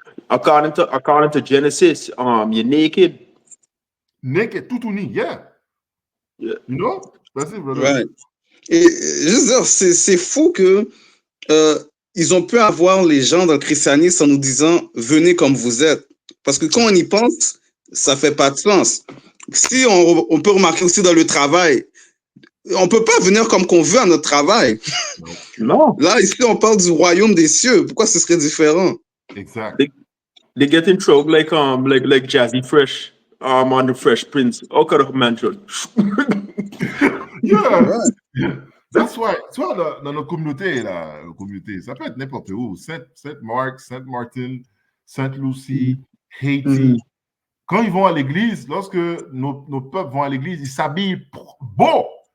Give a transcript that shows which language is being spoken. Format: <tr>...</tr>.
<en>According to Genesis, you're naked. Naked,</en> <fr>tout nu,</fr> <en>yeah. Yeah. You know?</en> <fr>Vas-y,</fr> <en>brother. Right.</en> <fr>Et je veux dire, c'est fou que ils ont pu avoir les gens dans le christianisme en nous disant venez comme vous êtes. Parce que quand on y pense, ça fait pas de sens. Si on peut remarquer aussi dans le travail, on peut pas venir comme qu'on veut à notre travail.</fr> <en>No.</en> <fr>Là, ici, on parle du royaume des cieux. Pourquoi ce serait différent? Exact.</fr> <en>They get in trouble like Jazzy Fresh on the Fresh Prince. How could a man should? Yeah. Right. That's why,</en> <fr>tu vois, dans notre communauté, ça peut être n'importe où. Saint-Marc, Saint-Martin, Sainte-Lucie, Haiti. Quand ils vont à l'église, lorsque nos peuples vont à l'église, ils s'habillent beau.</fr>